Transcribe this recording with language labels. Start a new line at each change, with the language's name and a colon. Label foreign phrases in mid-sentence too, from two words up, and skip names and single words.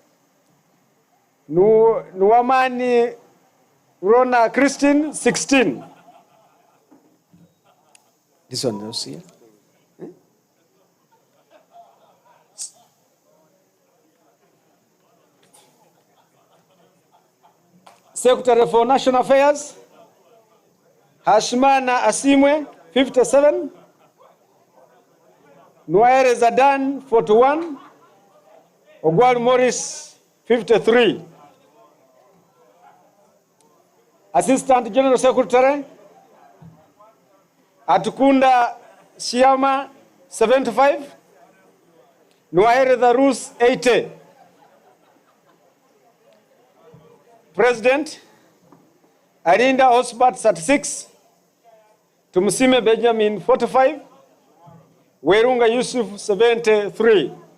English: Nuamani Rona Christine, 16. This one else here. Secretary for National Affairs, Hashmana Asimwe, 57. Noire Zadan, 41. Ogwal Morris, 53. Assistant General Secretary, Atukunda Siama, 75. Noire Darus, 80. President, Arinda Osbat 36, Tumusime Benjamin 45, Werunga Yusuf 73.